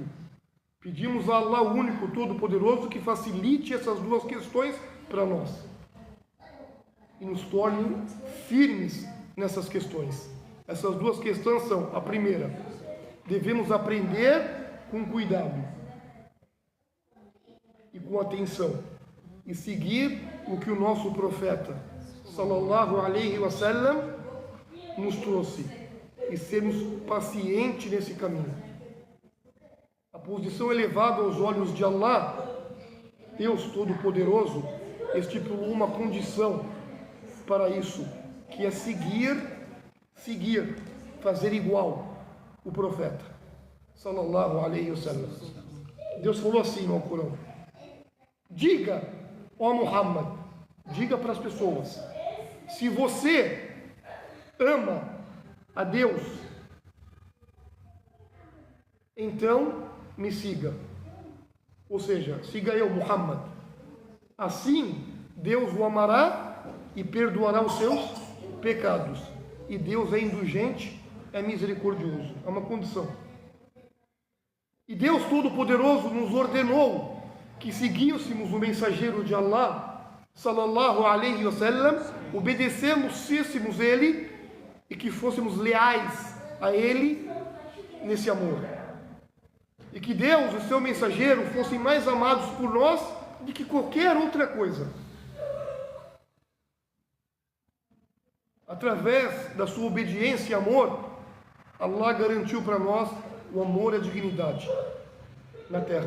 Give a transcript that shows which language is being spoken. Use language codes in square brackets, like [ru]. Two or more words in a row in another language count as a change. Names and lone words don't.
[pt] Pedimos a Allah, o único, todo-poderoso, que facilite essas duas questões para nós e nos torne firmes nessas questões. Essas duas questões são: a primeira, devemos aprender com cuidado e com atenção e seguir o que o nosso profeta [ar] صلى الله عليه وسلم [pt] nos trouxe e sermos pacientes nesse caminho. A posição elevada aos olhos de Allah, Deus Todo-Poderoso, estipulou uma condição para isso, que é seguir, fazer igual o profeta, [ar] صلى الله عليه وسلم. [pt] Deus falou assim no Alcorão: diga, ó Muhammad, diga para as pessoas, se você ama a Deus, então me siga. Ou seja, siga eu, Muhammad. Assim, Deus o amará e perdoará os seus pecados. E Deus é indulgente, é misericordioso. É uma condição. E Deus Todo-Poderoso nos ordenou que seguíssemos o mensageiro de Allah, [ar] صلى الله عليه وسلم, [pt] obedecêssemos ele e que fôssemos leais a ele nesse amor. E que Deus e o seu mensageiro fossem mais amados por nós do que qualquer outra coisa. Através da sua obediência e amor, Allah garantiu para nós o amor e a dignidade na terra.